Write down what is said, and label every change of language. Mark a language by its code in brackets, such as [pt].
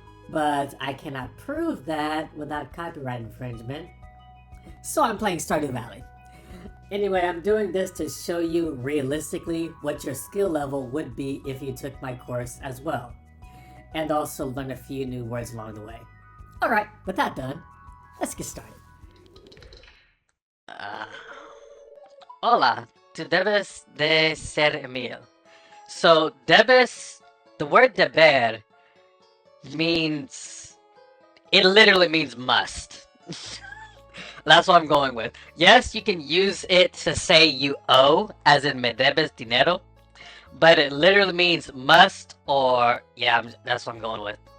[en] But I cannot prove that without copyright infringement, so I'm playing Stardew Valley. Anyway, I'm doing this to show you realistically what your skill level would be if you took my course as well. And also learn a few new words along the way. Alright, with that done, let's get started. [es] Hola, tú debes de ser Emil. [en] So, debes, the word deber means, it literally means must. That's what I'm going with. Yes, you can use it to say you owe, as in [es] me debes dinero, [en] but it literally means must or, yeah, that's what I'm going with.